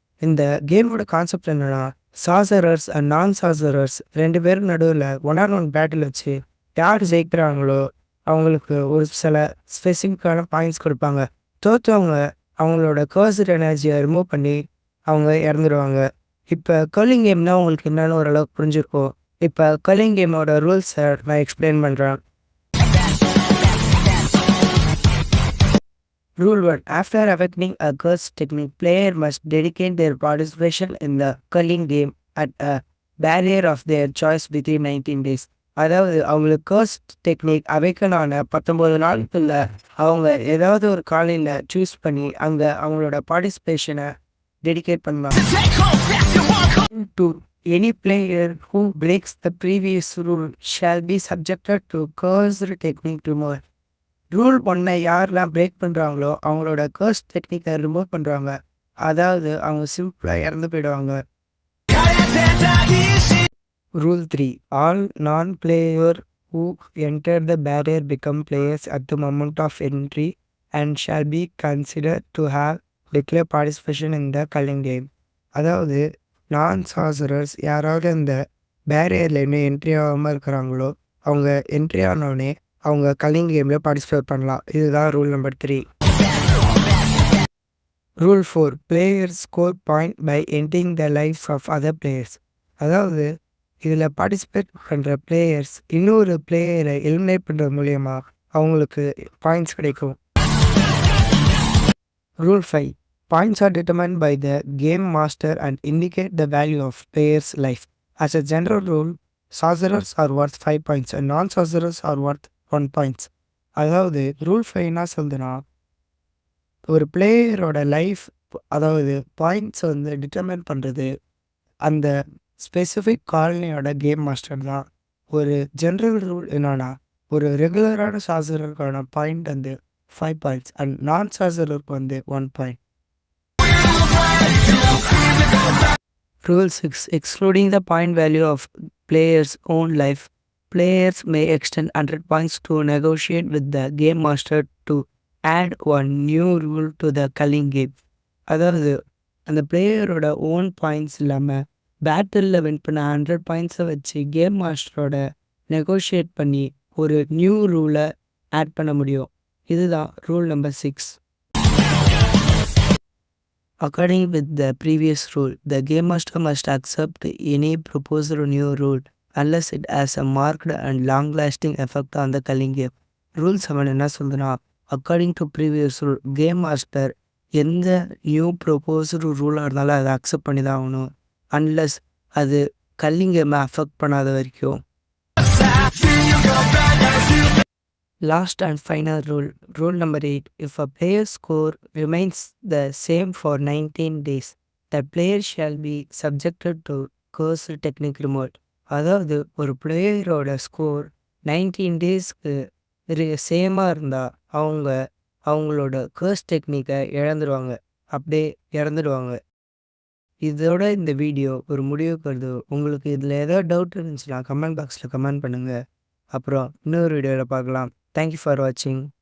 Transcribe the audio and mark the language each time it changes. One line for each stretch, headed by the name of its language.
Tamil: இந்த கேமோட கான்செப்ட் என்னென்னா, சாசரர்ஸ் அண்ட் நான் சாசரர்ஸ் 2 பேரும் நடுவில் 1-on-1 பேட்டில் வச்சு யார் ஜெயிக்கிறாங்களோ அவங்களுக்கு ஒரு சில ஸ்பெசிஃபிக்கான பாயிண்ட்ஸ் கொடுப்பாங்க. தோற்றவங்க அவங்களோட கர்சர் எனர்ஜியை ரிமூவ் பண்ணி அவங்க இறந்துடுவாங்க. இப்போ கர்லிங் கேம்னா உங்களுக்கு என்னென்னு ஓரளவுக்கு புரிஞ்சிருக்கும். இப்போ கர்லிங் கேமோட ரூல்ஸை நான் எக்ஸ்பிளைன் பண்ணுறேன்.
English: Rule 1. After awakening a curse technique, player must dedicate their participation in the curling game at a barrier of their choice within 19 days.
Tamil: அதாவது அவங்களுக்கு கர்ஸ் டெக்னிக் அவைக்கன் ஆன 19 நாளுக்குள்ள அவங்க ஏதாவது ஒரு காலையில் சூஸ் பண்ணி அங்கே அவங்களோட பார்ட்டிசிபேஷனை டெடிகேட் பண்ணலாம். 2.
English: Any player who breaks the previous rule shall be subjected to cursed technique removal.
Tamil: Rule 1 யாரெல்லாம் பிரேக் பண்ணுறாங்களோ அவங்களோட கர்ஸ் டெக்னிக்கை ரிமூவ் பண்ணுறாங்க. அதாவது அவங்க சிம்பிளாக இறந்து போயிடுவாங்க. Rule 3.
English: All non-player who enter the barrier become players at the moment of entry and shall be considered to have declared participation in the culling game.
Tamil: அதாவது நான் சாசரர்ஸ் யாராவது இந்த பேரியரில் இன்னும் என்ட்ரி ஆகாமல் இருக்கிறாங்களோ அவங்க என்ட்ரி ஆனோடனே அவங்க கல்லிங் கேமில் பார்ட்டிசிபேட் பண்ணலாம். இதுதான் rule number 3.
English: Rule 4. Players score point by ending the lifes of other players.
Tamil: அதாவது இதில் பார்ட்டிசிபேட் பண்ணுற பிளேயர்ஸ் இன்னொரு பிளேயரை எலிமினேட் பண்ணுறது மூலயமா அவங்களுக்கு பாயிண்ட்ஸ் கிடைக்கும். Rule 5.
English: Points are determined by the game master and indicate the value of player's life. As a general rule, sorcerers are worth 5 points and non-sorcerers are worth 1 points.
Tamil: அதாவது rule 5 என்ன சொல்லுதுன்னா, ஒரு பிளேயரோட life அதாவது points determine பண்ணுறது அந்த specific காலனியோட game master தான். ஒரு general rule என்னன்னா, ஒரு ரெகுலரான சாசரருக்கான பாயிண்ட் 5 பாயிண்ட்ஸ் அண்ட் நான் சாசரருக்கு 1 point.
English: Rule 6. Excluding the point value of player's own life, players may extend 100 points to negotiate with the game master to add one new rule to the culling game.
Tamil: அதாவது அந்த பிளேயரோட own points இல்லாமல் பேட்டிலில் win பண்ண 100 பாயிண்ட்ஸை வச்சு game மாஸ்டரோட negotiate பண்ணி ஒரு new ரூலை add பண்ண முடியும். இதுதான் rule number 6.
English: According with the previous rule, the game master must accept any proposed new rule unless it has a marked and long-lasting effect on the culling game. Rule 7
Tamil: என்ன சொல்லுதுன்னா, according to previous rule game master எந்த new proposed ரூலாக இருந்தாலும் அதை accept பண்ணி தான் ஆகணும், unless அது கல்லிங் கேமை அஃபெக்ட் பண்ணாத வரைக்கும்.
English: Last and final rule, rule number 8. If a player's score remains the same for 19 days, the player shall be subjected to curse technique removal.
Tamil: அதாவது ஒரு பிளேயரோட ஸ்கோர் 19 டேஸ்க்கு சேமாக இருந்தால் அவங்களோட கர்ஸ் டெக்னிக்கை இழந்துடுவாங்க, அப்படியே இறந்துடுவாங்க. இதோட இந்த வீடியோ ஒரு முடிவுக்கு வருது. உங்களுக்கு இதில் ஏதாவது டவுட் இருந்துச்சுன்னா கமெண்ட் பாக்ஸில் கமெண்ட் பண்ணுங்கள். அப்புறம் இன்னொரு வீடியோவில் பார்க்கலாம்.
English: Thank you for watching.